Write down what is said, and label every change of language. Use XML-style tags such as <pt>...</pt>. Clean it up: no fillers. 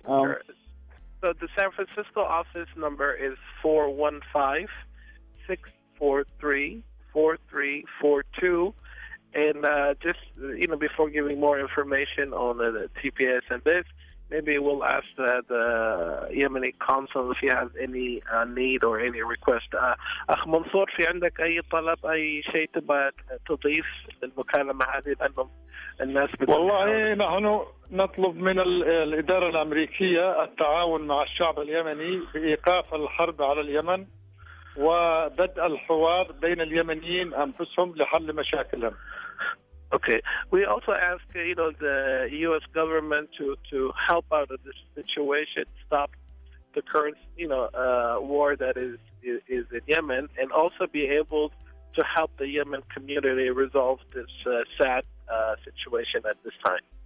<en>Sure. So the San Francisco office number is 415-643-4342. And before giving more information on the TPS and this, maybe we'll ask the Yemeni consul if he has any need or any request.</en> <ar>أخ منصور، في عندك أي طلب، أي شيء تبغى تضيف للمكالمة هذه؟ لأنه الناس والله نحن نطلب من الإدارة الأمريكية التعاون مع الشعب اليمني بإيقاف الحرب على اليمن وبدء الحوار بين اليمنيين أنفسهم لحل مشاكلهم.</ar> <en>Okay. We also ask, the U.S. government to help out of this situation, stop the current, war that is in Yemen, and also be able to help the Yemen community resolve this sad situation at this time.</en>